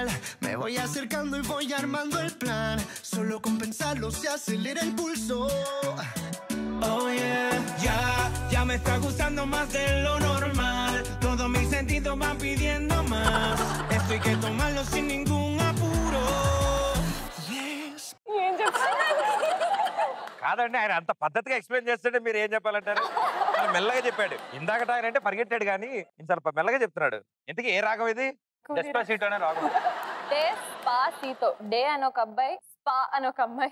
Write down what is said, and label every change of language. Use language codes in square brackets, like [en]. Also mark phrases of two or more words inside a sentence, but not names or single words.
[es] Me voy acercando y voy armando el plan. Solo con pensarlo se acelera el pulso. [en] Oh yeah, [es] ya me está gustando más de lo normal. Todos mis sentidos van pidiendo más. Esto hay que tomarlo sin ningún apuro. Yes. [te] కాదండి, ఆయన అంత పద్ధతిగా ఎక్స్ప్లెయిన్ చేస్తుంటే మీరు ఏం చెప్పాలంటారు? ఆయన మెల్లగా చెప్పాడు. ఇందాకట ఆయన అంటే పరిగెట్టాడు కానీ చాలా మెల్లగా చెప్తున్నాడు. ఇంతకీ ఏ రాగం ఇది? డెస్పాసిటో అనే రాగం. డెస్పాసిటో. డే అని ఒక అబ్బాయి, స్పా అని ఒక అమ్మాయి.